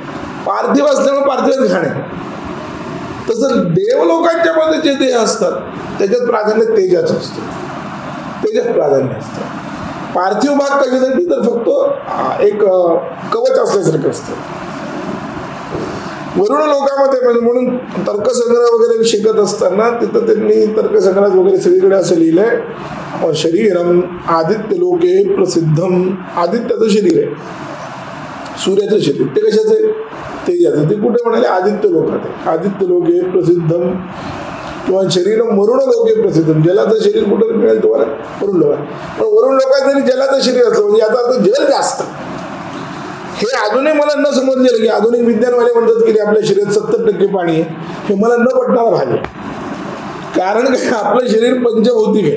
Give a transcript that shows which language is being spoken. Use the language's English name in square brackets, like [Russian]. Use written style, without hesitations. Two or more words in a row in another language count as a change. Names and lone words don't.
[Marathi] पार्थिव असल्यामुळे पार्थिवच घाण आहे. तसं देवलोकांच्या मध्ये जे देह असतात त्याच्यात प्राधान्य तेजाचं असतं, तेजात प्राधान्य असतं. पार्थिव भाग कशासाठी? तर फक्त एक कवच असल्यासारखं असतं. वरुण लोकांमध्ये म्हणजे म्हणून तर्कसंग्रह वगैरे शिकत असताना तिथं त्यांनी तर्कसंग्रहात वगैरे सगळीकडे असं लिहिलंय, [Sanskrit] शरीरम आदित्य लोके प्रसिद्धम. [Marathi] आदित्याचं शरीर आहे, सूर्याचं शरीर, ते कशाचं आहे? तेजाचं. ते कुठे म्हणाले? आदित्य लोकात आहे. [Sanskrit] आदित्य लोके प्रसिद्धम किंवा शरीर वरुण लोके प्रसिद्धम. [Marathi] जलाचं शरीर कुठं मिळेल तुम्हाला? वरुण लोकात. पण वरुण लोकात जरी जलाचं शरीर असलं म्हणजे याचा अर्थ जल जास्त. हे अजूनही मला न समजलेलं की आधुनिक विज्ञानवाले म्हणतात की आपल्या शरीरात 70% पाणी आहे. हे मला न पटणारा भाग आहे. कारण काय? आपलं शरीर पंचभौतिक आहे.